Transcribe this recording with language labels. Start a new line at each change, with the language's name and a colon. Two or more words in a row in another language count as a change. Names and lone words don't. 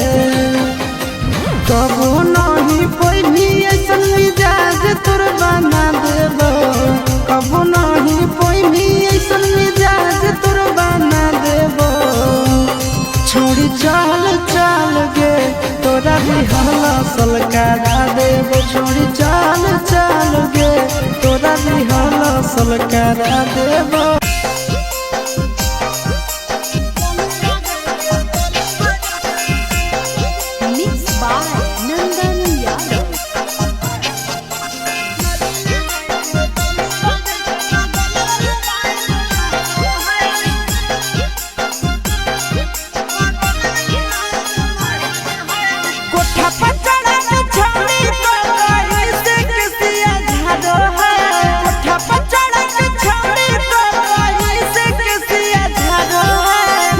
Bhojpuri: कब नहीं कोई भी ऐसा मिजाज तोर बना देब कब नहीं कोई भी ऐसा मिजाज तोर बना देब छोड़ी चल चल गे तोरा दिहला सलकारा देब छोड़ी चल चल गे तोरा दिहला सलकारा देब
English: मिक्स बाय नंदन यादव
Bhojpuri: कोठा पर चढ़ा के छौड़ी तो कहीं से किसिया झाड़ो है कोठा पर चढ़ा के छौड़ी तो कहीं से किसिया झाड़ो है